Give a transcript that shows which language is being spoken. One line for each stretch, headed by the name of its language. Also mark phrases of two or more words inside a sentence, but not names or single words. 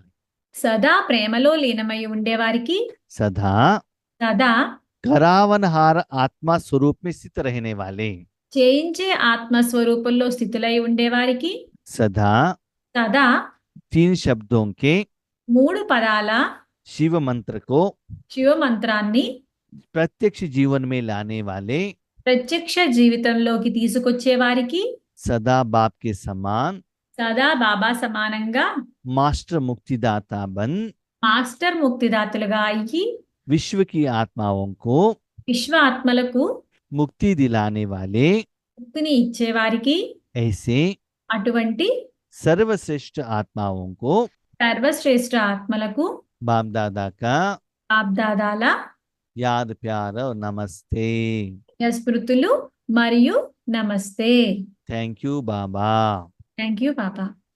Telugu: సదా ప్రేమలో లీనమై ఉండేవారికి
Hindi: सदा
Telugu: సదా
Hindi: करावनहार आत्मा स्वरूप में स्थित रहने वाले,
Telugu: చేయించే ఆత్మస్వరూపంలో స్థితులై ఉండేవారికి
Hindi: सदा
Telugu: సదా
Hindi: 3 शब्दों के
Telugu: 3 పదాల
Hindi: शिव मंत्र को
Telugu: శివ మంత్రాన్ని
Hindi: प्रत्यक्ष जीवन में लाने वाले
Telugu: ప్రత్యక్ష జీవితంలోకి తీసుకొచ్చే వారికి
Hindi: सदा बाप के समान
Telugu: సదా బాబా సమానంగా
Hindi: मास्टर मुक्तिदाता बन
Telugu: మాస్టర్ ముక్తిదాతలుగా అయ్యి
Hindi: विश्व की आत्माओं को
Telugu: విశ్వ ఆత్మలకు
Hindi: मुक्ति दिलाने वाले
Telugu: ముక్తిని ఇచ్చేవారికి
Hindi: ऐसे
Telugu: అటువంటి
Hindi: सर्वश्रेष्ठ आत्माओं को
Telugu: సర్వశ్రేష్ఠ ఆత్మలకు
Hindi: बाप दादा का
Telugu: బాబ్దాదాల
Hindi: याद प्यार और नमस्ते।
Telugu: స్మృతులు మరియు నమస్తే.
English: thank you बाबा। thank you పాపా.